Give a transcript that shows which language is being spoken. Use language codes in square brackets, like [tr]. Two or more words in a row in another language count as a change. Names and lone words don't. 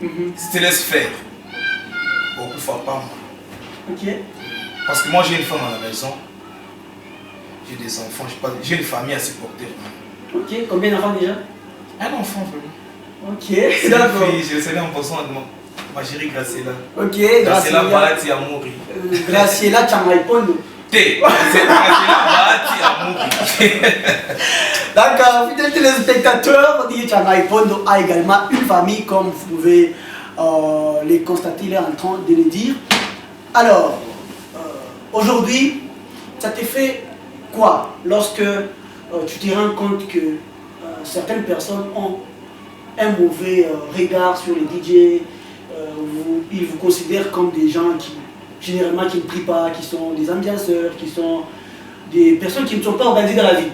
[fr] Si tu laisses faire, beaucoup ne font pas. Ok. Parce que moi, j'ai une femme à la maison. J'ai des enfants, j'ai une famille à supporter. Ok, combien d'enfants déjà? Un enfant, vraiment. Ok, d'accord. Je le savais en pensant à ma chérie Graciela. Ok, Graciela Bahati Amouri. Graciela Chana Ipondo. C'est Graciela Bahati Amouri. D'accord, fidèles téléspectateurs, DJ Chana Ipondo a également une famille, comme vous pouvez les constater, il est en train de le dire. Alors, aujourd'hui, ça te fait quoi lorsque tu te rends compte que certaines personnes ont un mauvais regard sur les DJ, ils vous considèrent comme des gens qui, généralement, qui ne prient pas, qui sont des ambianceurs, qui sont des personnes qui ne sont pas organisées dans la vie.